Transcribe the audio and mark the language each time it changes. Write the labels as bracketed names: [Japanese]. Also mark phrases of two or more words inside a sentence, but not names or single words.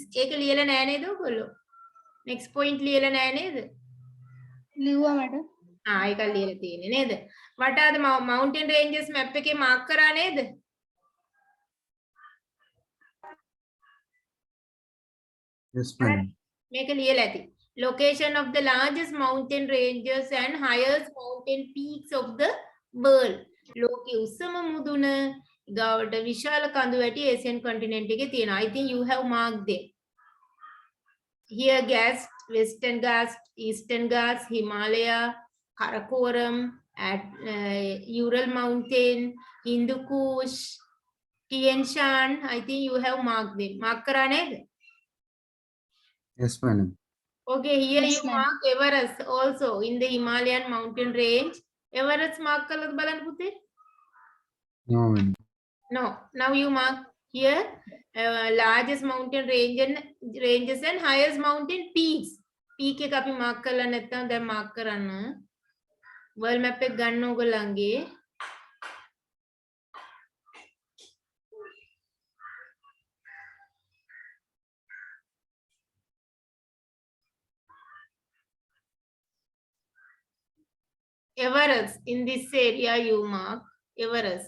[Sinhala] ඒක ලියලා නැහැ නේද ඔයගොල්ලෝ? [English] Next point [Sinhala] ලියලා නැහැ නේද? ලිව්වා මට. ඒක ලියලා තියෙන්නේ නේද? [English] What are the mountain ranges map එකේ mark [Sinhala] කරා නේද? [English] Yes, ma'am. [Sinhala] මේක ලියලා ඇති. [English] Location of the largest mountain ranges and highest mountain peaks of the world. [Sinhala] ලෝකයේ උසම මුදුන ගාවට විශාල කඳු වැටි [English] Asian continent [Sinhala] එකේ තියෙනවා. [English] I think you have marked them. Here Ghats, Western Ghats, Eastern Ghats, Himalaya, Karakoram, at Ural Mountain, Hindu Kush, Tian Shan. I think you have marked them. [Sinhala] Mark करा नේද? [English] Yes, madam. Okay, here Yes, you ma'am. mark Everest also in the Himalayan mountain range. [Sinhala] Everest mark කළාද බලන්න පුතේ? [English] No, madam. No. Now you mark here largest mountain ranges and highest mountain peaks. [Sinhala] Peak එක අපි mark කරලා නැත්නම් දැන් mark කරන්න. [English] world map [Sinhala] එක ගන්න ඕගොල්ලන්ගේ. [English] Everest, in this area you mark Everest.